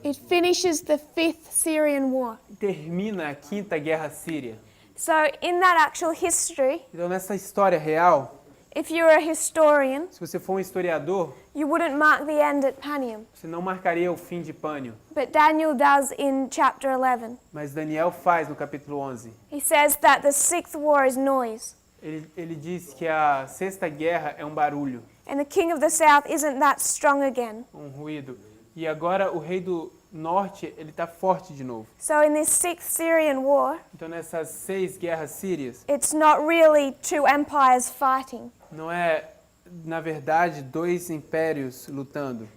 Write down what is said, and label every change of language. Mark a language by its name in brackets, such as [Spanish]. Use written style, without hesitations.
[English] It finishes the 5th Syrian war. [Portuguese] Termina a 5ª guerra síria. [English] So in that actual history, [Portuguese] Então, nessa história real, [English] if you're a historian, [Portuguese] se você for um historiador, [English] you wouldn't mark the end at Panium. [Portuguese] você não marcaria o fim de Pânio. [English] But Daniel does in chapter 11. [Portuguese] Mas Daniel faz no capítulo 11. [English] He says that the 6th war is noise. [Portuguese] Ele diz que a 6ª guerra é um barulho, [English] And the king of the south isn't that strong again. [Portuguese] um ruído. E agora o rei do norte, ele está forte de novo. [English] So in this 6th Syrian war, [Portuguese] Então nessas 6 guerras sírias, [English] it's not really 2 empires fighting, [Portuguese] não é, na verdade, 2 impérios lutando.